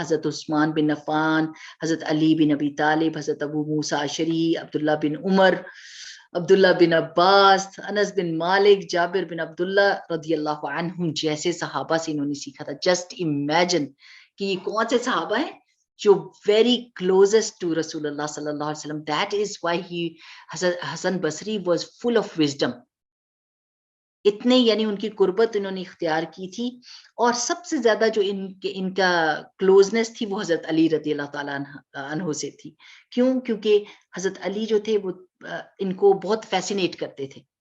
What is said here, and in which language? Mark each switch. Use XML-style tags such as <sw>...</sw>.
<ur>حضرت عثمان بن عفان, حضرت علی بن ابی طالب, حضرت ابو موسیٰ اشعری, عبداللہ بن عمر, عبداللہ بن عباس, انس بن مالک, جابر بن عبداللہ رضی اللہ عنہم جیسے صحابہ سے انہوں نے سیکھا تھا.</ur> <en>just imagine</en> <ur>کہ یہ کون سے صحابہ ہیں جو</ur> <en>very closest to</en> <ur>رسول اللہ صلی اللہ علیہ وسلم.</ur> <en>That is why Hasan Basri was full of wisdom.</en> <ur>اتنے یعنی ان کی قربت انہوں نے اختیار کی تھی, اور سب سے زیادہ جو ان کا کلوزنس تھی وہ حضرت علی رضی اللہ تعالیٰ عنہ سے تھی. کیوں؟ کیونکہ حضرت علی جو تھے وہ ان کو بہت فیسینیٹ کرتے تھے.</ur>